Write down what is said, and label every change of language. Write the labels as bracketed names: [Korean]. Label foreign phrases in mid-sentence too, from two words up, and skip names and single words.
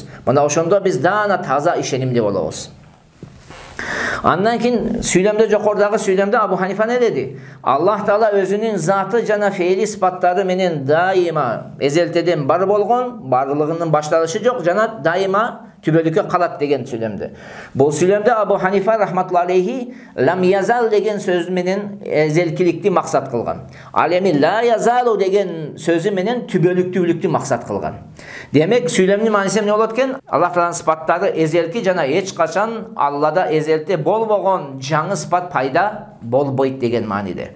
[Kyrgyz] Мына ошондо биз даана таза ишенимли болобуз. Андан кийин сүйлөмдө жокордагы сүйлөмдө Абу Ханифа не деди? Аллах Таала өзүнүн заты жана фейли сыпаттары менен дайыма эзелтеден бар болгон, барлыгынын башталышы жок жана дайыма түбөлүккө калат деген сүйлөмдө. Бул сүйлөмдө Абу Ханифа [Arabic] رحمة الله عليه لم يزل [Kyrgyz] деген сөзү менен эзелкиликти максат кылган. Ал эми [Arabic] لا يزال [Kyrgyz] деген сөзү менен түбөлүктүүлүктү максат кылган. Демек сүйлөмдүн мааниси эмне болот экен? Аллах Тааланын сыпаттары эзелки жана эч качан Аллада эзелте болбогон жаңы сыпат пайда болбойт деген мааниде.